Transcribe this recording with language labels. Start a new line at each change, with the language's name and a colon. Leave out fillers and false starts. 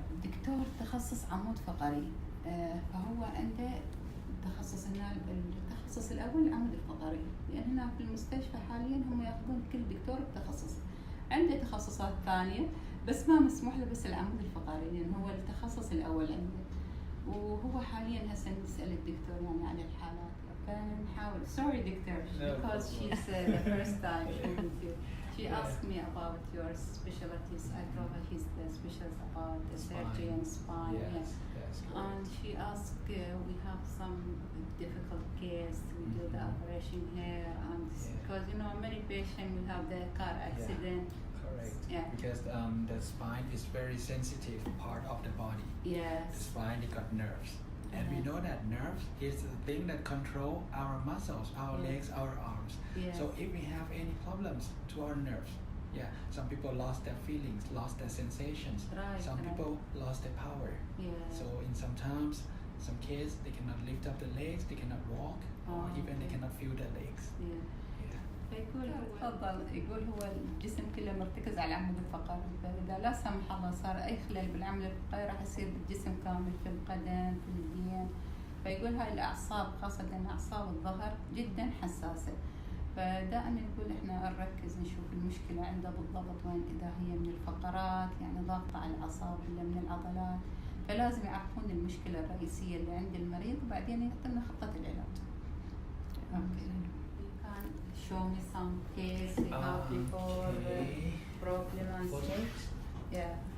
Arabic: الدكتور تخصص عمود فقري، فهو عنده تخصص التخصص الأول العمود الفقري، لأن هنا في المستشفى حاليا هم يأخذون كل دكتور بتخصص. عنده تخصصات ثانية بس ما مسموح له بس العمود الفقري لأن هو التخصص الأول عنده. وهو حاليا هسه نسأل الدكتور يعني عن الحالات، فنحاول.
English: Sorry doctor, because she's the first time with you. She asked me about your specialties. I told her she's the specialist about the surgery and spine. Yes. And she asked, we have some difficult case. We do the operation here, and because you know many patients will have the car accident. Correct. Yeah. Because the spine is very sensitive part of the body. Yes. The spine it got nerves. And we know that nerves is the thing that control our muscles, our legs, our arms. Yes. So if we have any problems to our nerves, some people lost their feelings, lost their sensations. Right. Some people lost their power. Yeah. So in some kids, they cannot lift up the legs, they cannot walk, or even they cannot feel their legs. Yeah.
Arabic: فيقول تفضل، يقول هو الجسم كله مرتكز على العمود الفقري، فإذا لا سمح الله صار أي خلل بالعمود الفقري راح يصير بالجسم كامل، في القدم في اليدين. فيقول هاي الأعصاب خاصة أعصاب الظهر جدا حساسة، فدائما نقول إحنا نركز نشوف المشكلة عنده بالضبط وين، إذا هي من الفقرات يعني ضغط على الأعصاب ولا من العضلات، فلازم يعرفون المشكلة الرئيسية اللي عند المريض وبعدين يعطونا خطة العلاج.
English: Show me some case we have before problem and such. Yeah.